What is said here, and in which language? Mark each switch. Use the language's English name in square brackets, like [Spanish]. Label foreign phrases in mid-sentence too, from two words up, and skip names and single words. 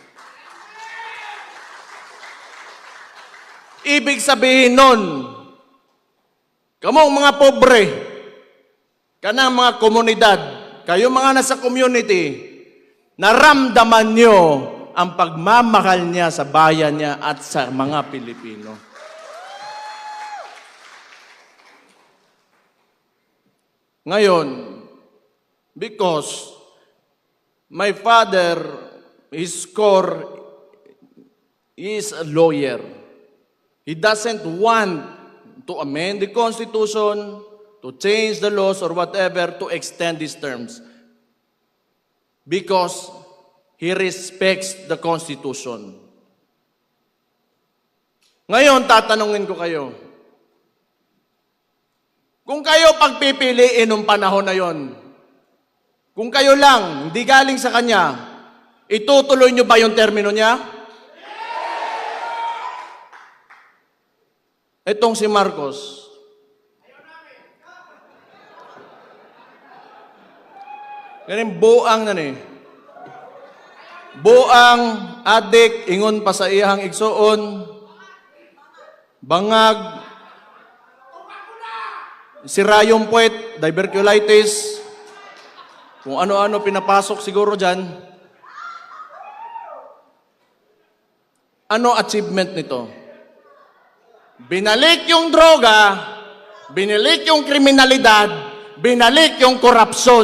[Filipino] Ibig sabihin nun, [Cebuano] kamong mga pobre, kanang mga komunidad, [Filipino] kayo mga nasa community, naramdaman nyo ang pagmamahal niya sa bayan niya at sa mga Pilipino. Ngayon, [English] because my father, his core is a lawyer. He doesn't want to amend the Constitution, to change the laws or whatever to extend these terms. Because he respects the Constitution. [Filipino] Ngayon, tatanungin ko kayo. Kung kayo pagpipiliin ng panahon na yon, kung kayo lang, hindi galing sa kanya, itutuloy nyo ba yung termino niya? Itong si Marcos, ganun [Cebuano] buang na ni. Buang, adik, ingon pa sa iyang igsuon, bangag, [Filipino] sirayong puwet, diverculitis, kung ano-ano pinapasok siguro dyan. Ano achievement nito? Binalik yung droga, binalik yung kriminalidad, binalik yung korupsyon.